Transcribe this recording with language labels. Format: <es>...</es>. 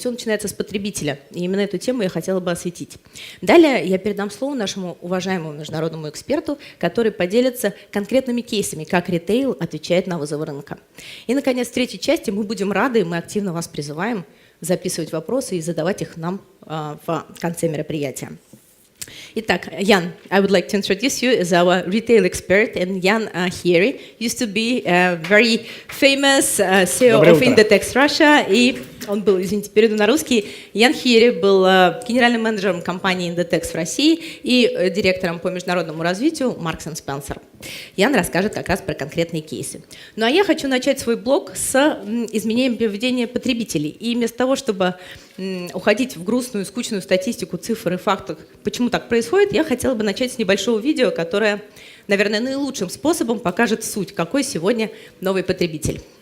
<ru>Все начинается с потребителя. И именно эту тему я хотела бы осветить. Далее я передам слово нашему уважаемому международному эксперту, который поделится конкретными кейсами, как ритейл отвечает на вызовы рынка. И, наконец, в третьей части мы будем рады, мы активно вас призываем записывать вопросы и задавать их нам в конце мероприятия.</ru> <en>Итак, Jan, I would like to introduce you as our retail expert, and Jan Hеере used to be a very famous CEO of Inditex Russia,</en> <ru>и он был, извините, перейду на русский. Ян Хеере был генеральным менеджером компании Inditex в России и директором по международному развитию Marks & Spencer. Ян расскажет как раз про конкретные кейсы. Ну а я хочу начать свой блог с изменением поведения потребителей. И вместо того, чтобы уходить в грустную, скучную статистику, цифр и фактов, почему так происходит, я хотела бы начать с небольшого видео, которое, наверное, наилучшим способом покажет суть, какой сегодня новый потребитель.</ru>